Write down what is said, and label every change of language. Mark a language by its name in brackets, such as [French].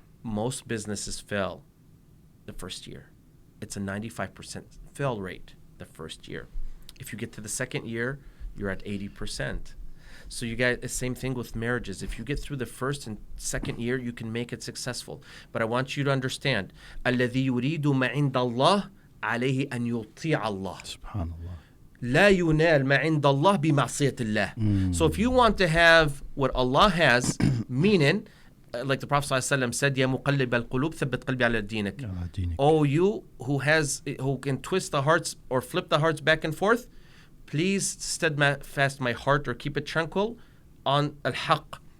[English] Most businesses fail the first year. It's a 95% fail rate the first year. If you get to the second year, you're at 80%. So you guys, the same thing with marriages. If you get through the first and second year, you can make it successful. But I want you to understand, [Arabic] الذي يريد ما عند الله عليه أن يطيع الله. subhanallah. لا ينال ما عند الله بمعصية الله. [English] So if you want to have what Allah has, meaning, like the Prophet ﷺ said, [Arabic] يا مقلب القلوب ثبت قلبي على دينك. Ala dinik. [English] Oh, you who can twist the hearts or flip the hearts back and forth, please steadfast my heart or keep it tranquil on al-haq,